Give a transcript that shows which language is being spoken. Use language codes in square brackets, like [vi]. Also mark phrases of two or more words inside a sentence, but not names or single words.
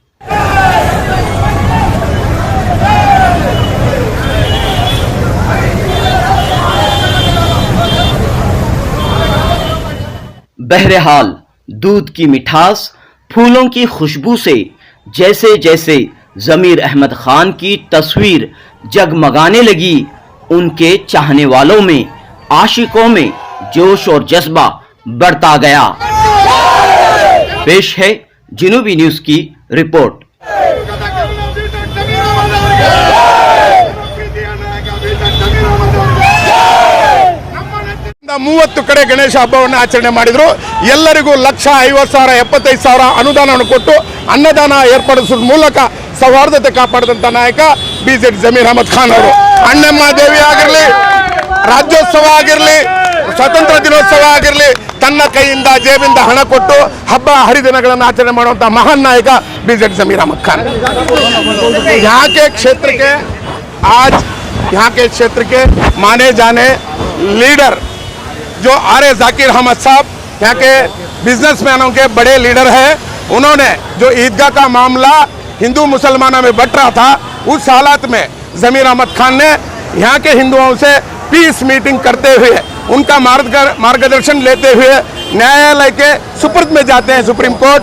[hi] बहरहाल दूध की मिठास, फूलों की खुशबू से जैसे जैसे जमीर अहमद खान की तस्वीर जगमगाने लगी, उनके चाहने वालों में, आशिकों में जोश और जज्बा बढ़ता गया। पेश है जनूबी न्यूज की रिपोर्ट। [kn] ಮೂವತ್ತು ಕಡೆ ಗಣೇಶ ಹಬ್ಬವನ್ನು ಆಚರಣೆ ಮಾಡಿದ್ರು। ಎಲ್ಲರಿಗೂ 1,50,000 75,000 ಅನುದಾನವನ್ನು ಕೊಟ್ಟು ಅನ್ನದಾನ ಏರ್ಪಡಿಸುವ ಮೂಲಕ ಸೌಹಾರ್ದತೆ ಕಾಪಾಡಿದಂತ ನಾಯಕ ಬಿಜೆಡಿ ಜಮೀರ್ ಅಹಮದ್ ಖಾನ್ ಅವರು। ಅಣ್ಣಮ್ಮ ದೇವಿ ಆಗಿರಲಿ, ರಾಜ್ಯೋತ್ಸವ ಆಗಿರಲಿ, ಸ್ವತಂತ್ರ ದಿನೋತ್ಸವ ಆಗಿರಲಿ, ತನ್ನ ಕೈಯಿಂದ ಜೇಬಿಂದ ಹಣ ಕೊಟ್ಟು ಹಬ್ಬ ಹರಿದಿನಗಳನ್ನು ಆಚರಣೆ ಮಾಡುವಂತ ಮಹಾನ್ ನಾಯಕ ಬಿಜೆಡಿ ಜಮೀರ್ ಅಹಮದ್ ಖಾನ್। [hi] यहाँ के क्षेत्र के माने जाने लीडर जो आरए जाकिर अहमद साहब यहाँ के बिजनेसमैनों के बड़े लीडर हैं, उन्होंने जो ईदगाह का मामला हिंदू मुसलमानों में बट रहा था, उस हालात में जमीर अहमद खान ने यहाँ के हिंदुओं से [en] peace meeting [hi] करते हुए, उनका मार्गदर्शन लेते हुए न्यायालय के सुपुर्द में जाते हैं, [en] Supreme Court.